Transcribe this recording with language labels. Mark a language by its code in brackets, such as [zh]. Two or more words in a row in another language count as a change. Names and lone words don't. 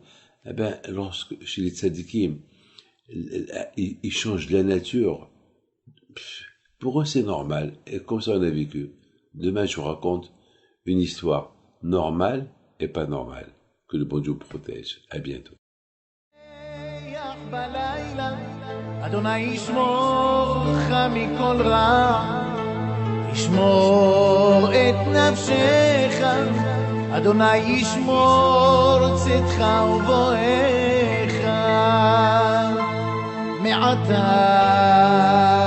[fr] Eh ben, lorsque chez les tzadikim, ils changent la nature, pour eux c'est normal. Et comme ça on a vécu. Demain je vous raconte une histoire normale et pas normale. Que le bon Dieu vous protège. À bientôt. [he] אדוני ישמור אותך מכל רע, ישמור את נפשך, אדוני ישמור צאתך ובואך מעתה